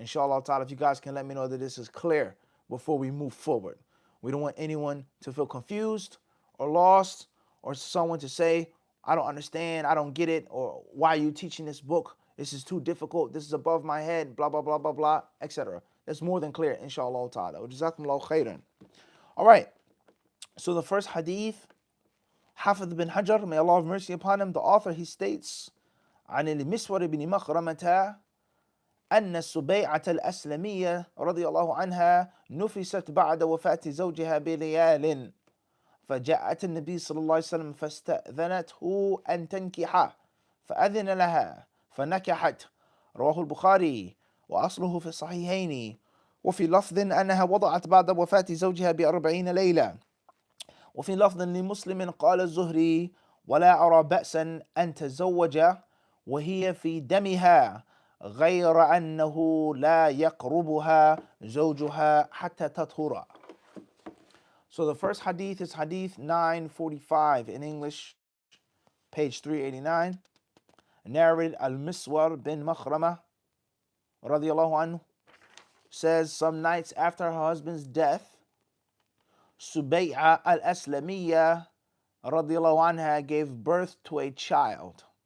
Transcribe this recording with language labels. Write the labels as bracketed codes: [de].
[en] Inshallah ta'ala, if you guys can let me know that this is clear before we move forward. We don't want anyone to feel confused or lost, or someone to say, I don't understand, I don't get it, or why are you teaching this book? This is too difficult, this is above my head, blah, blah, blah, blah, blah, etc. That's more than clear, inshallah ta'ala. Jazakumullahu khairan. All right, so the first hadith, Hafidh bin Hajar, may Allah have mercy upon him, the author, he states, [ar] عن المسور بن مخرمة أن السبيعة الأسلمية رضي الله عنها نفست بعد وفاة زوجها بليال فجاءت النبي صلى الله عليه وسلم فاستأذنته أن تنكحه فأذن لها فنكحت. رواه البخاري وأصله في الصحيحين. وفي لفظ أنها وضعت بعد وفاة زوجها ب40 ليلة. وفي لفظ لمسلم قال الزهري ولا أرى بأسا أن تزوج وهي في دمها غير أنه لا يقربها زوجها حتى تطهر. [en] So the first hadith is hadith 945 in English, page 389. Narrated Al-Miswar bin Makhrama radiyallahu anhu says, some nights after her husband's death, Subay'a al-Aslamiyya radiyallahu anha gave birth to a child.